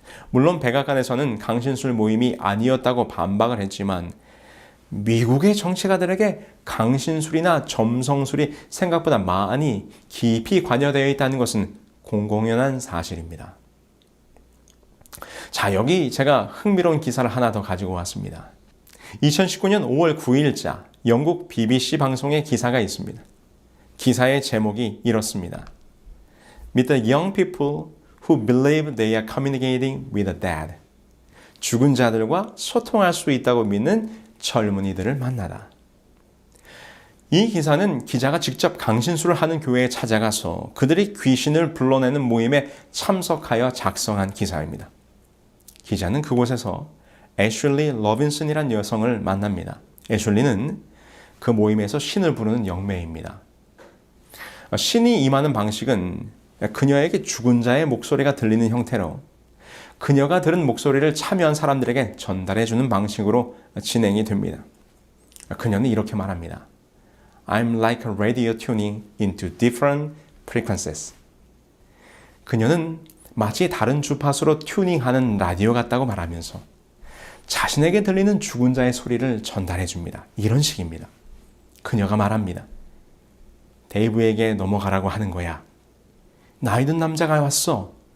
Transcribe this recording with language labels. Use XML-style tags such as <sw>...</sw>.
<ko>물론 백악관에서는 강신술 모임이 아니었다고 반박을 했지만 미국의 정치가들에게 강신술이나 점성술이 생각보다 많이 깊이 관여되어 있다는 것은 공공연한 사실입니다. 자, 여기 제가 흥미로운 기사를 하나 더 가지고 왔습니다. 2019년 5월 9일자 영국 BBC 방송의 기사가 있습니다. 기사의 제목이 이렇습니다.</ko> <en>Meet the young people who believe they are communicating with the dead.</en> <ko>죽은 자들과 소통할 수 있다고 믿는 젊은이들을 만나다. 이 기사는 기자가 직접 강신술을 하는 교회에 찾아가서 그들이 귀신을 불러내는 모임에 참석하여 작성한 기사입니다. 기자는 그곳에서 애슐리 러빈슨이란 여성을 만납니다. 애슐리는 그 모임에서 신을 부르는 영매입니다. 신이 임하는 방식은 그녀에게 죽은 자의 목소리가 들리는 형태로 그녀가 들은 목소리를 참여한 사람들에게 전달해주는 방식으로 진행이 됩니다. 그녀는 이렇게 말합니다.</ko> <en>I'm like a radio tuning into different frequencies.</en> <ko>그녀는 마치 다른 주파수로 튜닝하는 라디오 같다고 말하면서 자신에게 들리는 죽은 자의 소리를 전달해 줍니다. 이런 식입니다. 그녀가 말합니다. 데이브에게 넘어가라고 하는 거야. 나이 든 남자가 왔어.</ko>